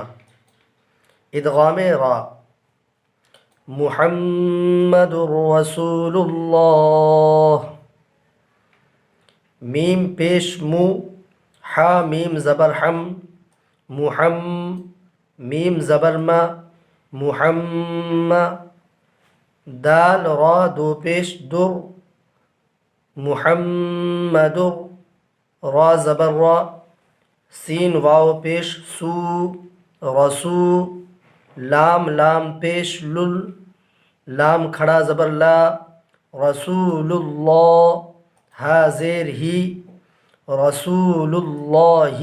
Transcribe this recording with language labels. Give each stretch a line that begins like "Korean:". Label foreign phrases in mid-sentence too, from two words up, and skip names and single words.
Urdu: ادغام را:
Arabic: محمد رسول اللہ۔
Urdu: میم پیش مو، حا میم زبر حم، محم، میم زبر ما، محم۔ دال را دو پیش در، محمد، را زبر را۔ سین واو پیش سو، رسو۔ لام لام پیش لل، لام کھڑا زبر لا،
Arabic: رسول اللہ۔
Urdu: ہا زیر ہی،
Arabic: رسول اللہ۔